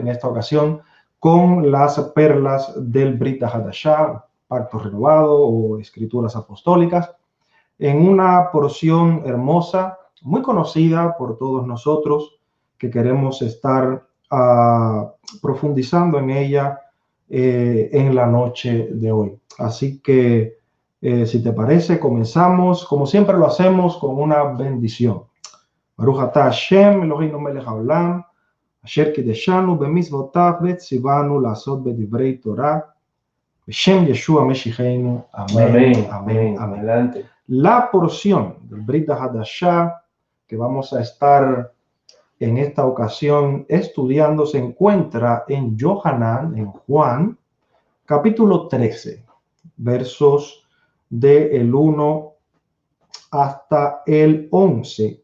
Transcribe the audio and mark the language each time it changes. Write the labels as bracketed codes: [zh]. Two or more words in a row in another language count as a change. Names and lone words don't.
[es] En esta ocasión con las perlas del Brit Hadashah, Pacto Renovado o Escrituras Apostólicas, en una porción hermosa, muy conocida por todos nosotros que queremos estar profundizando en ella en la noche de hoy. Así que, si te parece, comenzamos, como siempre lo hacemos, con una bendición. [he] ברוך אתה השם, אלוהינו מלך העולם, אשר קדשנו במצוותיו וצוונו לעשות בדברי תורה, שם ישוע משיחנו. [es] Amén, amén, amén. Adelante. La porción del Brit Hadashah que vamos a estar en esta ocasión estudiando se encuentra en Yohanan, en Juan, capítulo 13, versos del 1 hasta el 11.